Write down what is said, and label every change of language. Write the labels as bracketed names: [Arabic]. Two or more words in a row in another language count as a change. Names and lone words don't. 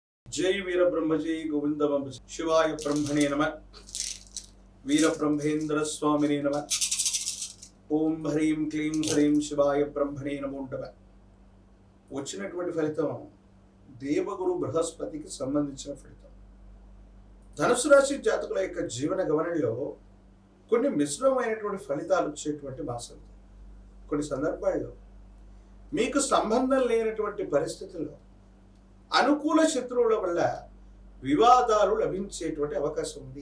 [Sanskrit] जय वीर ब्रह्म जय गोविंद शिवाय ब्रह्मणे नमः वीर ब्रह्मेंद्र स्वामिने नमः ओम హ్రీం క్లీం హ్రీం శివాయ బ్రహ్మణే నమో నమః. [Telugu] వచ్చినటువంటి ఫలితం దేవగురు బృహస్పతికి సంబంధించిన ఫలితం. ధనుసు రాశి జాతకుల యొక్క జీవన గమనంలో కొన్ని మిశ్రమమైనటువంటి ఫలితాలు వచ్చేటువంటి మాసం. కొన్ని సందర్భాల్లో మీకు సంబంధం లేనటువంటి పరిస్థితుల్లో అనుకూల శత్రువుల వల్ల వివాదాలు లభించేటువంటి అవకాశం ఉంది.